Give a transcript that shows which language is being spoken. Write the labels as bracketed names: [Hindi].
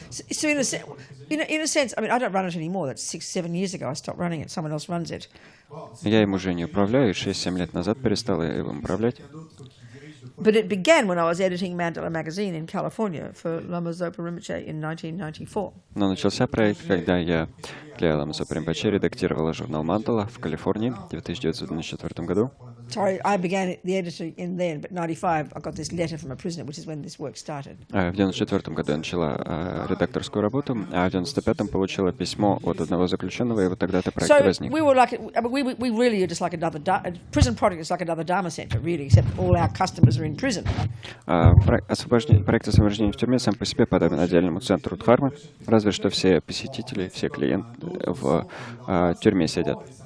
[English] So in a sense, I mean, I don't run it anymore. That's 6-7 years ago. I stopped running it. Someone else runs it. [Russian] Я им уже не управляю, 6-7 лет назад перестал им управлять. [English] But it began when I was editing Mandala magazine in California for Lama Zopa Rinpoche in 1994. [Russian] Но начался проект, когда я для Лама Зопа Ринпоче редактировала журнал «Мандала» в Калифорнии в 1994 году. [English] Sorry, I began the editing then, but 95 I got this letter from a prisoner, which is when this work started. [Russian] В 94 году я начала редакторскую работу, а в 95-м получила письмо от одного заключенного, и вот тогда этот проект [English] So [Russian] возник. [English] we were like, we really are just like another prison project is like another Dharma center, really, except all our customers are in prison. [Russian] Проект освобождения в тюрьме сам по себе подобен отдельному центру Дхармы, разве что все посетители, все клиенты в тюрьме сидят.